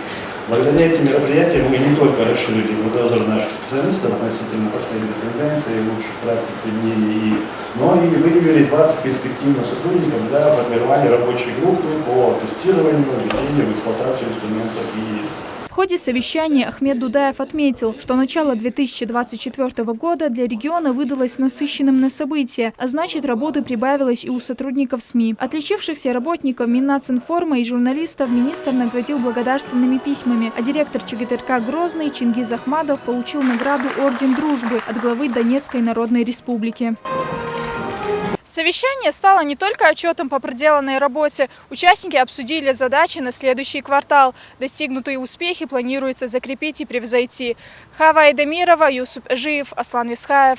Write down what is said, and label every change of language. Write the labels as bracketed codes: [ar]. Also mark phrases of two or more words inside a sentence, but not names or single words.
[ru] Благодаря этим мероприятиям мы не только расширили кругозор наших специалистов относительно последних тенденций и лучших практик применения ИИ, но и выявили 20 перспективных сотрудников для формирования рабочей группы по тестированию, введению в эксплуатацию инструментов ИИ. В ходе совещания Ахмед Дудаев отметил, что начало 2024 года для региона выдалось насыщенным на события, а значит, работы прибавилось и у сотрудников СМИ. Отличившихся работников Миннацинформа и журналистов министр наградил благодарственными письмами, а директор ЧГТРК Грозный Чингиз Ахмадов получил награду Орден Дружбы от главы Донецкой Народной Республики. Совещание стало не только отчетом по проделанной работе. Участники обсудили задачи на следующий квартал. Достигнутые успехи планируется закрепить и превзойти. Хава Айдамирова, Юсуп Эжиев, Аслан Висхаев.